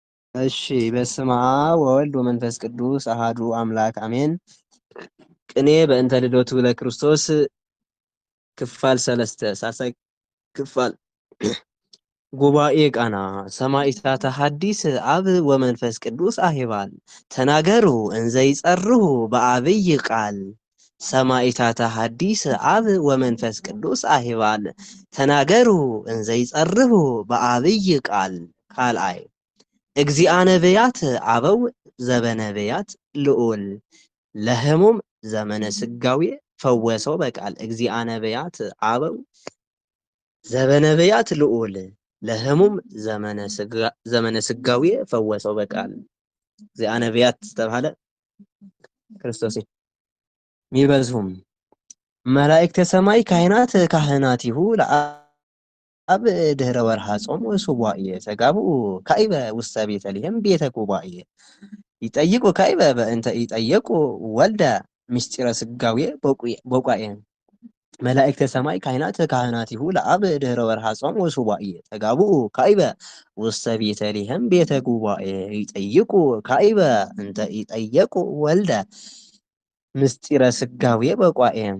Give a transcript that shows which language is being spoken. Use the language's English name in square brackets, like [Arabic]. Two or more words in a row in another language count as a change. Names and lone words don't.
[Geez] እሺ በስመ አብ ወወልድ ወመንፈስ ቅዱስ አሃዱ አምላክ አሜን። ቅኔ በእንተ ልደቱ ለክርስቶስ ክፋል ሰለስተ ሳሳይ ክፋል ጉባኤ ቃና ሰማዕታተ ሐዲስ አብ ወመንፈስ ቅዱስ አሄባል ተናገሩ እንዘ ይጸርሁ በአብይ ቃል ሰማዕታተ ሐዲስ አብ ወመንፈስ ቅዱስ አሄባል ተናገሩ እንዘ ይጸርሁ በአብይ ቃል ካልአይ እግዚአ ነቢያት አበው ዘበነቢያት ልዑል ለህሙም ዘመነ ስጋዌ ፈወሰው በቃል እግዚአ ነቢያት አበው ዘበነቢያት ልዑል ለህሙም ዘመነ ስጋዌ ፈወሰው በቃል እግዚአ ነቢያት ተባለ ክርስቶስ ሚበዝሁም መላእክተ ሰማይ ካህናቲሁ አብ ድህረ ወርሃ ጾም ወሱባኤ ተጋብኡ ካይበ ውስተ ቤተልሔም ቤተ ጉባኤ ይጠይቁ ካይበ በእንተ ይጠየቁ ወልደ ምስጢረ ስጋዌ በቋኤ መላእክተ ሰማይ ካህናቲሁ ለአብ ድህረ ወርሃ ጾም ወሱባኤ ተጋብኡ ካይበ ውስተ ቤተልሔም ቤተ ጉባኤ ይጠይቁ ካይበ እንተ ይጠየቁ ወልደ ምስጢረ ስጋዌ በቋኤ